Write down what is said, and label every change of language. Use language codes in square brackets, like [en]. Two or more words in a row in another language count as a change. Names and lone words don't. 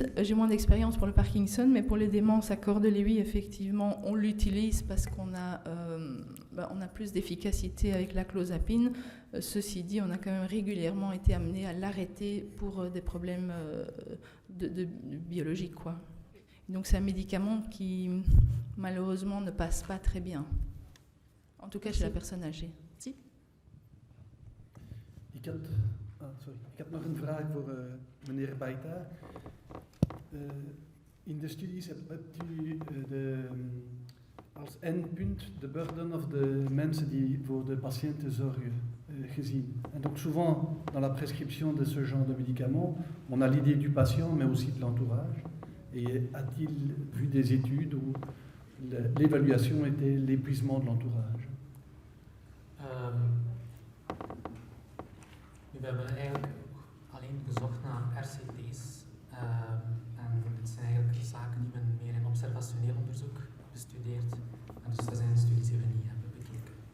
[fr] J'ai moins d'expérience pour le Parkinson, mais pour les démences à corps de Lewy, effectivement, on l'utilise parce qu'on a, on a plus d'efficacité avec la clozapine. Ceci dit, on a quand même régulièrement été amené à l'arrêter pour des problèmes de biologiques, quoi. Donc c'est un médicament qui malheureusement ne passe pas très bien. En tout cas chez la personne âgée. [nl] Ik had nog een vraag voor meneer Baita. In de studies hebt u als endpunt de burden of de mensen die voor de patiënten zorgen gezien. [fr] En donc souvent dans la prescription de ce genre de médicaments, on a l'idée du patient mais aussi de l'entourage. Et a-t-il vu des études où l'évaluation était l'épuisement de l'entourage? [nl] We hebben eigenlijk alleen gezocht naar RCT's. En het zijn eigenlijk zaken die men meer in observationeel onderzoek bestudeert. En dus dat zijn studies die we niet hebben bekeken.